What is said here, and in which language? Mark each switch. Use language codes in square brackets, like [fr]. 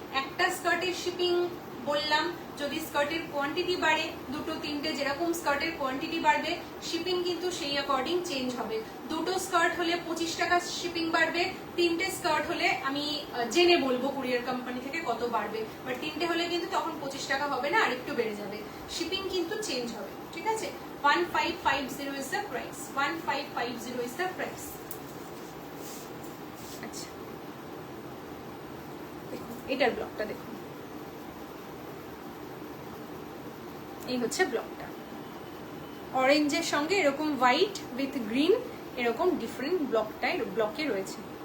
[bn] একটা স্কার্টের শিপিং বললাম, যদি স্কার্টের কোয়ান্টিটি বাড়ে, 2, 3টে যেরকম স্কার্টের কোয়ান্টিটি বাড়বে, শিপিং কিন্তু সেই অ্যাকর্ডিং চেঞ্জ হবে। 2টো স্কার্ট হলে 25 টাকা শিপিং বাড়বে, 3টে স্কার্ট হলে আমি জেনে বলবো কুরিয়ার কোম্পানি থেকে কত বাড়বে, বাট 3টে হলে কিন্তু তখন 25 টাকা হবে না, আরেকটু বেড়ে যাবে। শিপিং কিন্তু চেঞ্জ হবে। ঠিক আছে, [en] 1550 is the price, 1550 is the price। [bn] আচ্ছা, দেখুন এটার ব্লকটা দেখুন, এই হচ্ছে ব্লকটা। অরেঞ্জের সঙ্গে এরকম হোয়াইট উইথ গ্রিন এরকম ডিফারেন্ট ব্লকে রয়েছে।